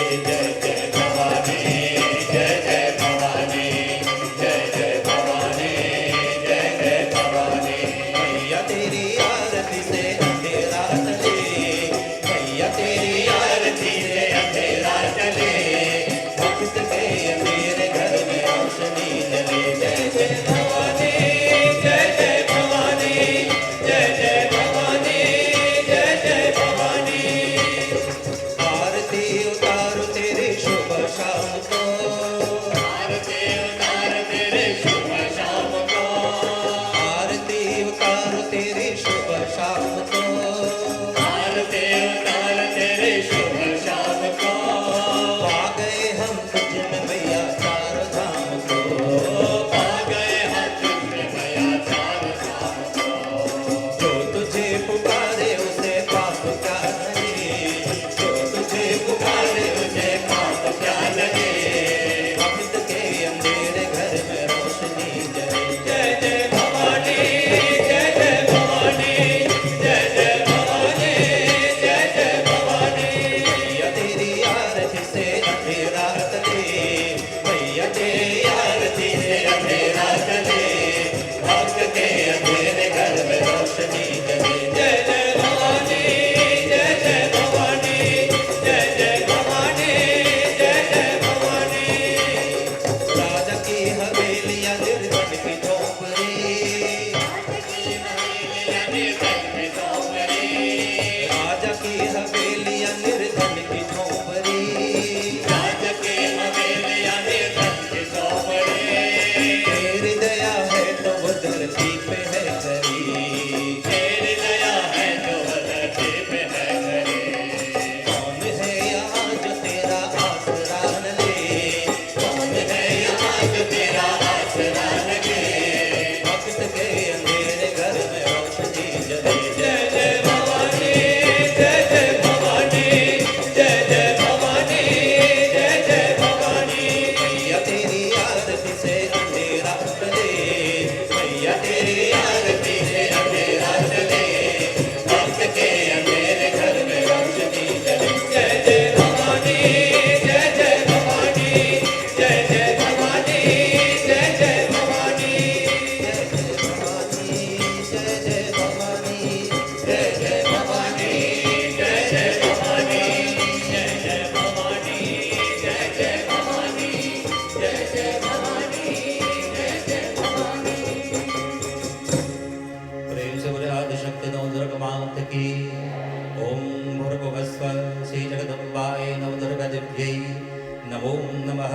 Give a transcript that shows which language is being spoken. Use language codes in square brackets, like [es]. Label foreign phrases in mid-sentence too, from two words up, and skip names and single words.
[hi] जय जय भवानी, जय जय भवानी, जय जय भवानी, जय जय भवानी। मैया तेरी आरती से अंधेरा टले, मैया तेरी आरती से अंधेरा टले, भक्त के तेरे घर में रोशनी जले। जय जय भवानी, जय जय भवानी, जय जय भवानी, जय जय भवानी। आरती उतारो तेरे शुभ शाम को, आरती उतारो तेरे शुभ शाम को, आरती उतारो तेरे शुभ शाम को, आरती उतारो तेरे शुभ शाम को। पा गए हम तुझ में मैया चारों धाम को, पा गए हम तुझ में मैया चारों धाम को। जो तुझे पुकारे उसे पाप क्या लगे, जो तुझे पुकारे उसे पाप क्या लगे, भक्त के अंधेरे घर में रोशनी जले। जय जय भवानी, जय जय भवानी, जय जय भवानी, जय जय भवानी। मैया तेरी आरती से अंधेरा टले, मैया तेरी आरती से अंधेरा टले, भक्त के अंधेरे घर में रोशनी जले। जय जय भवानी, जय जय भवानी, जय जय भवानी, जय जय भवानी। राजा की हवेलियां निर्धन की झोंपड़ी, राजा की हवेलियां निर्धन की झोंपड़ी, राजा की हवेलियां निर्धन की झोंपड़ी, राजा की हवेलियां निर्धन की झोंपड़ी। तेरी दया है तो वो धरती पे है खरी, तेरी दया है तो वो धरती पे है खरी। कौन है यहाँ जो तेरा आसरा न ले, कौन है यहाँ जो तेरा आसरा न ले, भक्त के अंधेरे घर में रोशनी जले। जय जय भवानी, जय जय भवानी, जय जय भवानी, जय जय भवानी। मैया तेरी आरती से अंधेरा टले, मैया तेरी आरती से अंधेरा टले, भक्त के अंधेरे घर में रोशनी जले। जय जय भवानी, जय जय भवानी, जय जय भवानी, जय जय भवानी, जय जय भवानी, जय जय भवानी, जय जय भवानी, जय जय भवानी, जय जय भवानी, जय जय भवानी, जय जय भवानी, जय जय भवानी। प्रेम से बोले आदिशक्ति नवदुर्गा मात की। [sa] ओम भूर्भुवस्सुः श्री जगदम्बाय नवदुर्गा दिव्यै नमो नमः।